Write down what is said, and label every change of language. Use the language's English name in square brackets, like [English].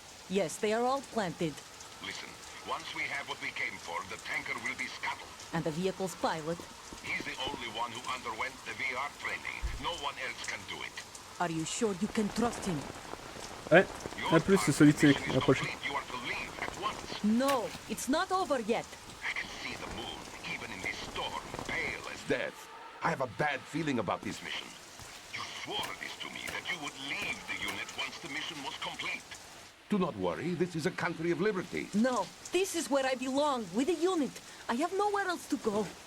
[English] Yes, they are all planted. Listen, once we have what we came for, the tanker will be scuttled. And the vehicle's pilot. He's the only one who underwent the VR training. No one else can do it. Are you sure you can trust him? [French] Ouais, un plus c'est Solid Snake, la prochaine. [English] You are to leave at once. No, it's not over yet. I can see the moon, even in this storm, pale as death. I have a bad feeling about this mission. You swore this to me, that you would leave the unit once the mission was complete. Do not worry, this is a country of liberty. No, this is where I belong, with the unit. I have nowhere else to go.